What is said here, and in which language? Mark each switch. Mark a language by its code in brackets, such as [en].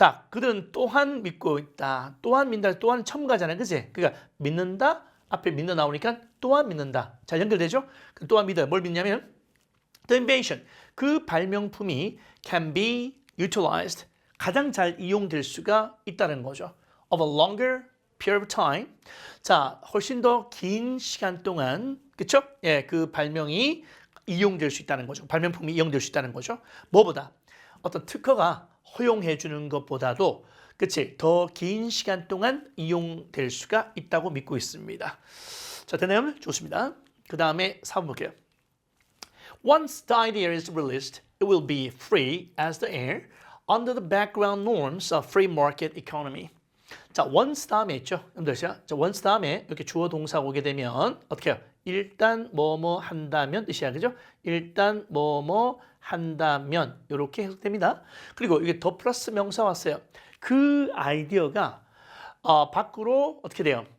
[ko] 그들은 또한 믿고 있다. 또한 믿는다. 또한 첨가잖아요. 그치? 그러니까 믿는다. 앞에 믿는 나오니까 또한 믿는다. 잘 연결되죠? 또한 믿어요. 뭘 믿냐면 [en] the invention, [ko] 그 발명품이 [en] can be utilized, [ko] 가장 잘 이용될 수가 있다는 거죠. [en] of a longer period of time. [ko] 훨씬 더 긴 시간 동안, 그쵸? 예, 그 발명이 이용될 수 있다는 거죠. 발명품이 이용될 수 있다는 거죠. 뭐보다? 어떤 특허가 허용해 주는 것보다도 그치? 더 긴 시간 동안 이용될 수가 있다고 믿고 있습니다. 됐나요? 좋습니다. 그 다음에 4번 볼게요. [en] Once the idea is released, it will be free as the air under the background norms of free market economy. [ko] once 다음에 있죠. once 다음에 이렇게 주어 동사 오게 되면 어떻게 해요? 일단 뭐뭐 한다면 뜻이야. 그죠? 일단 뭐뭐 한다면 이렇게 해석됩니다. 그리고 이게 더 플러스 명사 왔어요. 그 아이디어가 밖으로 어떻게 돼요?